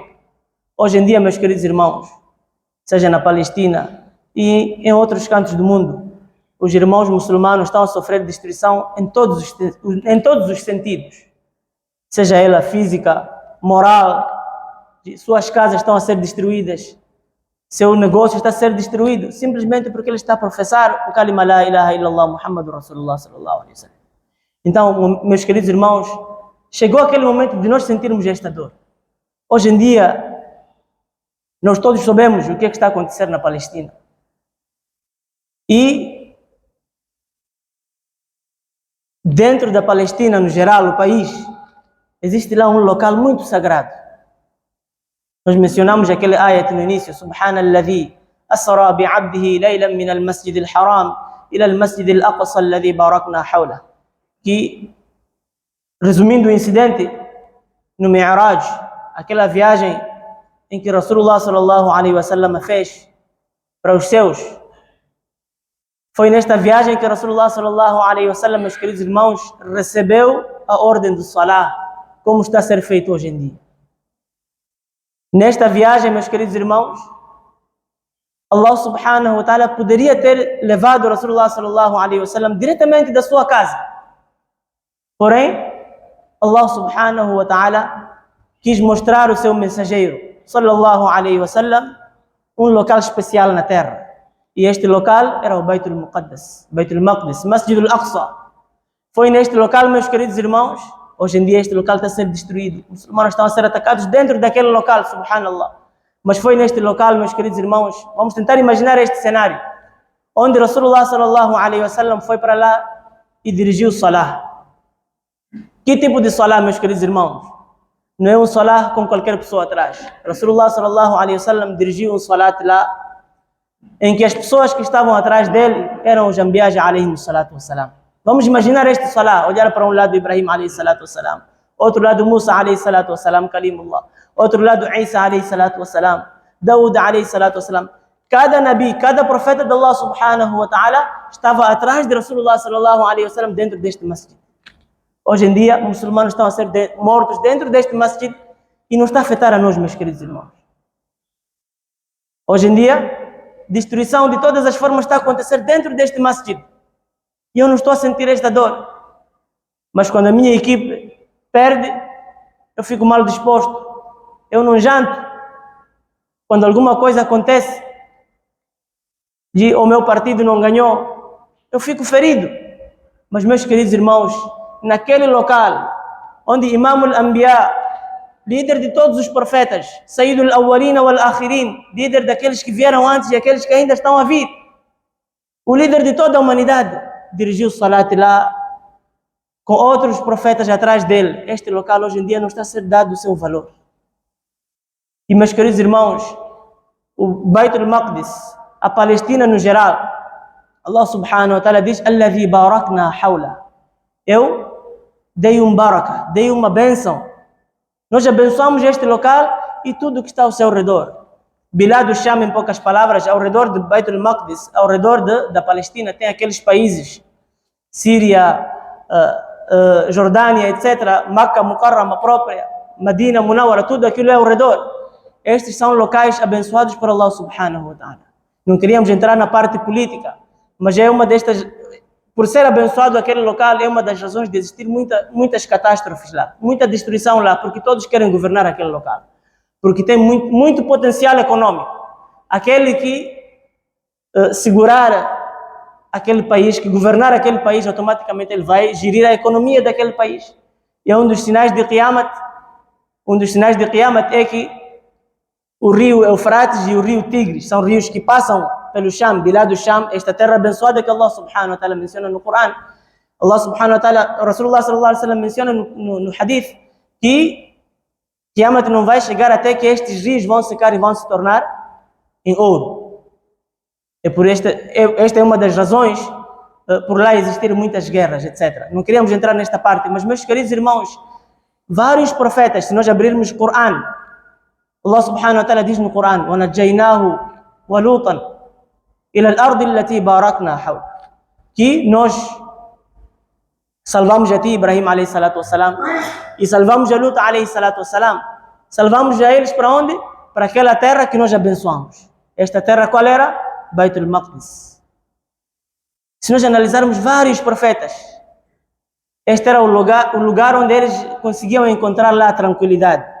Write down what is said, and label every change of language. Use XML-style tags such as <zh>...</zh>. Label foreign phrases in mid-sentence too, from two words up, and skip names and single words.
<pt>Hoje em dia, meus queridos irmãos, seja na Palestina e em outros cantos do mundo, os irmãos muçulmanos estão a sofrer destruição em todos os sentidos. Seja ela física, moral, suas casas estão a ser destruídas, seu negócio está a ser destruído, simplesmente porque ele está a professar o</pt> <ar>كلمة لا إله إلا الله محمد رسول الله صلى الله عليه وسلم.</ar> <pt>Então, meus queridos irmãos, chegou aquele momento de nós sentirmos esta dor. Hoje em dia, nós todos sabemos o que está a acontecer na Palestina. E dentro da Palestina, no geral, o país, existe lá um local muito sagrado. Nós mencionamos aquele ayat no início:</pt> <ar>سبحان الذي أسرى بعبده ليلا من المسجد الحرام إلى المسجد الأقصى الذي باركنا حول.</ar> <pt>Que, resumindo o incidente, no Mi'raj, aquela viagem em que</pt> <ar>رسول الله صلى الله عليه وسلم</ar> <pt>fez para os seus, Foi nesta viagem que</pt> <ar>رسول الله صلى الله عليه وسلم,</ar> <pt>meus queridos irmãos, recebeu a ordem do Salah, como está a ser feito hoje em dia. Nesta viagem, meus queridos irmãos,</pt> <ar>الله سبحانه وتعالى</ar> <pt>poderia ter levado</pt> <ar>رسول الله صلى الله عليه وسلم</ar> <pt>diretamente da sua casa. Porém,</pt> <ar>الله سبحانه وتعالى</ar> <pt>quis mostrar o seu mensageiro,</pt> <ar>صلى الله عليه وسلم,</ar> <pt>um local especial na terra. E este local era o Baitul Muqaddas, Baitul Maqdis, Masjid al-Aqsa. Foi neste local, meus queridos irmãos, hoje em dia este local está a ser destruído. Os muçulmanos estão a ser atacados dentro daquele local, subhanallah. Mas foi neste local, meus queridos irmãos, vamos tentar imaginar este cenário, onde</pt> <ar>رسول الله صلى الله عليه وسلم</ar> <pt>foi para lá e dirigiu o salah. Que tipo de salah, meus queridos irmãos? Não é um salah com qualquer pessoa atrás.</pt> <ar>رسول الله صلى الله عليه وسلم</ar> <pt>dirigiu um salat lá, em que as pessoas que estavam atrás dele eram os</pt> <ar>الأنبياء عليهم الصلاة والسلام.</ar> <pt>Vamos imaginar este salah, olhar para um lado Ibrahim</pt> <ar>عليه الصلاة والسلام,</ar> <pt>outro lado Musa</pt> <ar>عليه الصلاة والسلام، كليم الله,</ar> <pt>outro lado Isa</pt> <ar>عليه الصلاة والسلام,</ar> <pt>Daud</pt> <ar>عليه الصلاة والسلام.</ar> <pt>Cada nabi, cada profeta de</pt> <ar>الله سبحانه وتعالى</ar> <pt>estava atrás de</pt> <ar>رسول الله صلى الله عليه وسلم</ar> <pt>dentro deste masjid. Hoje em dia, muçulmanos estão a ser mortos dentro deste masjid e não está a afetar a nós, meus queridos irmãos. Hoje em dia, destruição de todas as formas está a acontecer dentro deste masjid. E eu não estou a sentir esta dor. Mas quando a minha equipe perde, eu fico mal disposto. Eu não janto. Quando alguma coisa acontece e o meu partido não ganhou, eu fico ferido. Mas, meus queridos irmãos, naquele local onde</pt> <ar>إمام الأنبياء,</ar> <pt>líder de todos os profetas,</pt> <ar>سيد الأولين والآخرين,</ar> <pt>líder daqueles que vieram antes e aqueles que ainda estão a vir, o líder de toda a humanidade, dirigiu o salat lá com outros profetas atrás dele. Este local hoje em dia não está a ser dado o seu valor. E, meus queridos irmãos, o Baitul Maqdis, a Palestina no geral,</pt> <ar>الله سبحانه وتعالى</ar> <pt>diz:</pt> <ar>الذي باركنا حول.</ar> <pt>Eu dei baraka, dei uma bênção. Nós abençoamos este local e tudo que está ao seu redor. Bilad al-Sham, em poucas palavras, ao redor de Baitul Maqdis, ao redor da Palestina, tem aqueles países, Síria, Jordânia, etc., Makkah, Mukarrama própria, Medina, Munawara, tudo aquilo é ao redor. Estes são locais abençoados por</pt> <ar>الله سبحانه وتعالى.</ar> <pt>Não queríamos entrar na parte política, mas é uma destas, por ser abençoado aquele local, é uma das razões de existir muitas catástrofes lá, muita destruição lá, porque todos querem governar aquele local, porque tem muito potencial econômico. Aquele que segurar aquele país, que governar aquele país, automaticamente ele vai gerir a economia daquele país. E um dos sinais de Qiyamat é que o rio Eufrates e o rio Tigres são rios que passam pelo Sham, Bilad al-Sham, esta terra abençoada que</pt> <ar>الله سبحانه وتعالى</ar> <pt>menciona no Coran.</pt> <ar>الله سبحانه وتعالى، رسول الله صلى الله عليه وسلم</ar> <pt>menciona no hadith que Qiyamat não vai chegar até que estes rios vão secar e vão se tornar em ouro. Esta é uma das razões por lá existir muitas guerras, etc. Não queríamos entrar nesta parte, mas, meus queridos irmãos, vários profetas, se nós abrirmos o Coran,</pt> <ar>الله سبحانه وتعالى</ar> <pt>diz no Coran:</pt> <ar>وَنَجَّيْنَاهُ وَلُوطًا إِلَى الْأَرْضِ الَّتِي بَارَكْنَا حَوْلَهُ,</ar> <pt>que nós salvamos a ti, Ibrahim</pt> <ar>عليه الصلاة والسلام,</ar> <pt>e salvamos a Lut</pt> <ar>عليه الصلاة والسلام.</ar> <pt>Salvamos a eles para onde? Para aquela terra que nós abençoamos. Esta terra qual era? Baitul Maqdis. Se nós analisarmos vários profetas, este era o lugar onde eles conseguiam encontrar lá a tranquilidade.</pt>